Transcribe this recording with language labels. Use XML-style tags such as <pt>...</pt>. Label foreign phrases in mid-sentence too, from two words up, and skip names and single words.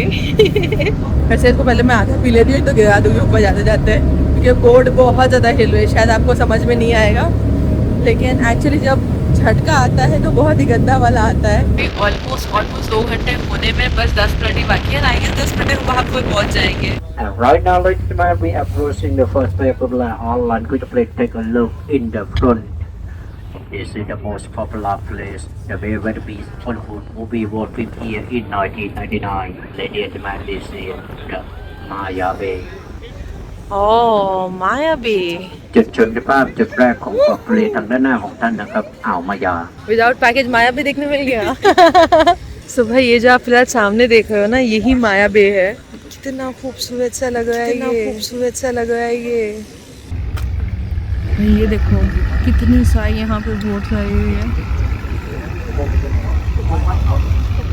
<hi>वैसे इसको पहले मैं आधा पी लेती हूँ तो गिरा दूँगी ऊपर जाते जाते, क्योंकि बोर्ड बहुत ज़्यादा हिल रही है। शायद आपको समझ में नहीं आएगा, लेकिन एक्चुअली जब झटका आता है तो बहुत ही गंदा वाला आता है। ऑलमोस्ट 2 घंटे होने में बस 10 मिनट ही बाकी है।</hi> <en>I guess</en> <hi>10 मिनट वहाँ पर पहुँच जाएंगे।</hi> <en>And right now, ladies and gentlemen, we are approaching the first popular online. Could you please take a look in the front? This is the most popular place. The very beast Hollywood movie was filmed here in 1999. Ladies and gentlemen, this is the Maya Bay. Oh, Maya Bay.</en> <th>จุดชมภาพจุดแรกของเกาะทะเลทางด้านหน้าของท่านนะครับอ่าวมายา</th> <en>Without package</en> <hi>माया बे देखने मिल गया। सो भाई ये जो आप फिलहाल सामने देख रहे हो ना, यही माया बे है। कितना खूबसूरत सा लग रहा है, खूबसूरत सा लग रहा है ये देखो कितनी सारी यहाँ पे बोट लगी हुई है।</hi>